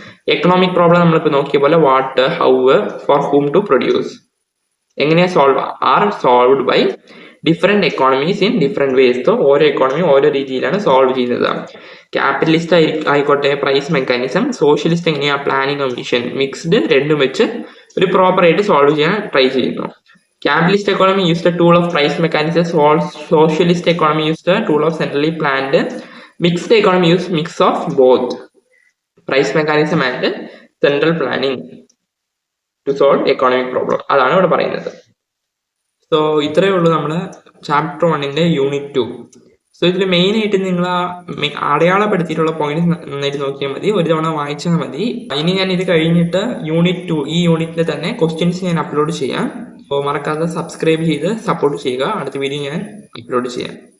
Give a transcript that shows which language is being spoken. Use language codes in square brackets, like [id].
[en] economic problem [ml] നമ്മളിപ്പോൾ നോക്കിയ പോലെ [en] what, how, for whom to produce [ml] എങ്ങനെയാ [en] Solved by different economies in different ways. [ml] ഓരോ എക്കോണമിയും ഓരോ രീതിയിലാണ് സോൾവ് ചെയ്യുന്നത്. ക്യാപിറ്റലിസ്റ്റ് ആയിക്കോട്ടെ പ്രൈസ് മെക്കാനിസം, സോഷ്യലിസ്റ്റ് എങ്ങനെയാ പ്ലാനിങ് കമ്മീഷൻ, മിക്സ്ഡ് രണ്ടും വെച്ച് ഒരു പ്രോപ്പർ ആയിട്ട് സോൾവ് ചെയ്യാൻ ട്രൈ ചെയ്യുന്നു. [en] Capitalist economy used a tool of price mechanisms, while socialist economy used a tool of centrally planned. Mixed economy used mix of both price mechanism and central planning to solve economic problem. [ml] അതാണ് ഇവിടെ പറയുന്നത്. So ഇത്രയേ ഉള്ളൂ നമ്മുടെ chapter 1ന്റെ unit 2. So ഇതിൽ main ആയിട്ട് നിങ്ങൾ അടയാളപ്പെടുത്തിയിട്ടുള്ള point നന്നായിട്ട് നോക്കിയാൽ മതി, ഒരു തവണ വായിച്ചാൽ മതി. ഇനി ഞാൻ ഇത് കഴിഞ്ഞിട്ട് യൂണിറ്റ് 2 ഈ യൂണിറ്റിൽ തന്നെ ക്വസ്റ്റ്യൻസ് ഞാൻ അപ്ലോഡ് ചെയ്യാം. അപ്പോൾ മറക്കാതെ സബ്സ്ക്രൈബ് ചെയ്ത് സപ്പോർട്ട് ചെയ്യുക. അടുത്ത വീഡിയോ ഞാൻ അപ്ലോഡ് ചെയ്യാം.